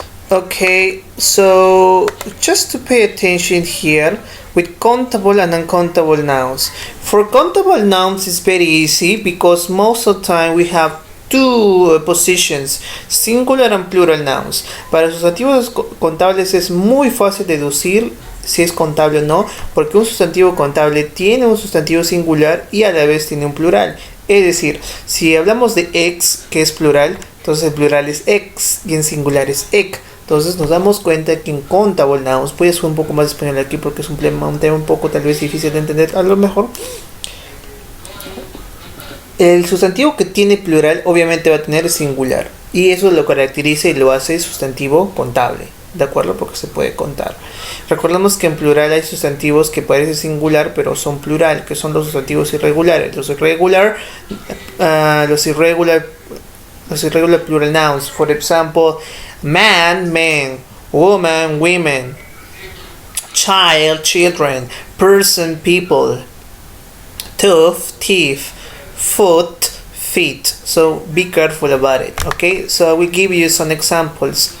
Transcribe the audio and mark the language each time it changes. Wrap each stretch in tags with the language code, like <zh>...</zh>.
<en>Okay, so just to pay attention here with countable and uncountable nouns. For countable nouns it's very easy because most of the time we have 2 positions, singular and plural nouns.</en> <es>Para sustantivos contables es muy fácil deducir si es contable o no, porque un sustantivo contable tiene un sustantivo singular y a la vez tiene un plural. Es decir, si hablamos de ex, que es plural, entonces el plural es ex y en singular es ec. Entonces nos damos cuenta que en countable nouns, voy a subir un poco más de español aquí porque es un tema un poco tal vez difícil de entender a lo mejor. El sustantivo que tiene plural obviamente va a tener singular y eso lo caracteriza y lo hace sustantivo contable, ¿de acuerdo? Porque se puede contar. Recordemos que en plural hay sustantivos que parecen singular pero son plural, que son los sustantivos irregulares.</es> <en>Los irregular plural nouns. For example, man, men, woman, women, child, children, person, people, tooth, teeth, foot, feet. So be careful about it. Okay, so I will give you some examples.</en>